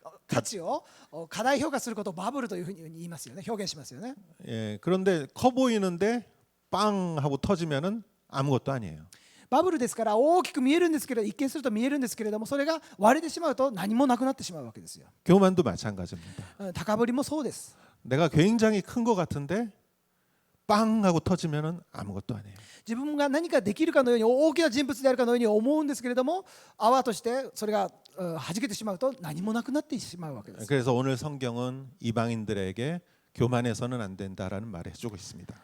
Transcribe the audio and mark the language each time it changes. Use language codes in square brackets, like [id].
[ja] 価値を過大評価することをバブルというふうに言いますよね。表現しますよね。 [ko] 예, 그런데 커 보이는데 빵 하고 터지면은 아무것도 아니에요. [ja] バブルですから大きく見えるんですけれど、一見すると見えるんですけれども、それが割れてしまうと何もなくなってしまうわけですよ。 [ko] 교만도 마찬가지입니다. [ja] 高ぶりもそうです。 [ko] 내가 굉장히 큰 것 같은데 빵 하고 터지면은 아무것도 아니에요. [ja] 自分が何かできるかのように大きな人物であるかのように思うんですけれども、泡としてそれが弾けてしまうと何もなくなってしまうわけです。 [ko] 그래서 오늘 성경은 이방인들에게 교만해서는 안 된다라는 말을 해주고 있습니다.